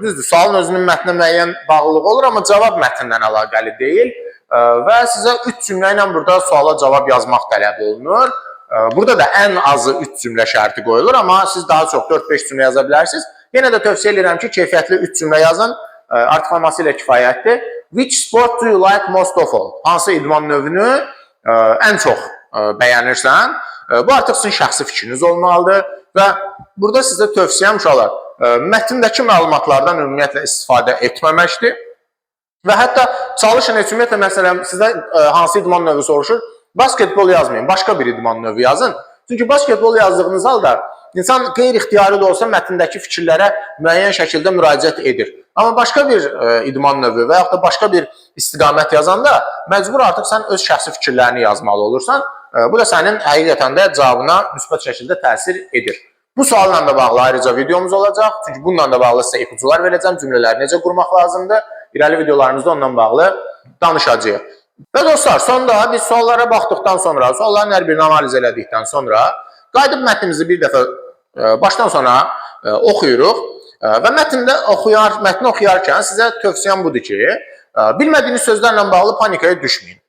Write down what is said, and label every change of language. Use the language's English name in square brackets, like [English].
[Azerbaijani] Düzdür, sualın özünün mətnə müəyyən bağlılığı olur, amma cavab mətndən əlaqəli deyil. Və sizə 3 cümlə ilə burada suala cavab yazmaq tələb olunur. Burada da ən azı 3 cümlə şərti qoyulur, amma siz daha çox 4-5 cümlə yaza bilərsiniz. Yenə də tövsiyə edirəm ki, keyfiyyətli 3 cümlə yazın, artıq olması ilə kifayətdir. [English] Which sport do you like most of all? [Azerbaijani] Hansı idman növünü ən çox bəyənirsən? Bu artıq sizin şəxsi fikriniz olmalıdır və burada sizə tövsiyəm uşaqlar, mətndəki məlumatlardan ümumiyyətlə istifadə etməməkdir və hətta çalışın, ümumiyyətlə məsələn sizə hansı idman növü soruşur? Basketbol yazmayın, başqa bir idman növü yazın. Çünki basketbol yazdığınız halda insan qeyri-ixtiyari da olsa mətndəki fikirlərə müəyyən şəkildə müraciət edir. Amma başqa bir idman növü və yaxud da başqa bir istiqamət yazanda məcbur artıq sən öz şəxsi fikirlərini yazmalı olursan. Bu da sənin həqiqətən də cavabına müsbət şəkildə təsir edir. Bu sualla da bağlı ayrıca videomuz olacaq. Çünki bununla da bağlı sizə ipucular verəcəm. Cümlələri necə qurmaq lazımdır. İrəli videolarımızda ondan bağlı danışacağıq. Və dostlar, sonda biz suallara baxdıqdan sonra, sualların hər birini analiz elədikdən sonra qayıdıb mətnimizi bir dəfə başdan sona oxuyuruq və mətni oxuyarkən sizə tövsiyəm budur ki, bilmədiyiniz sözlərlə bağlı panikaya düşməyin.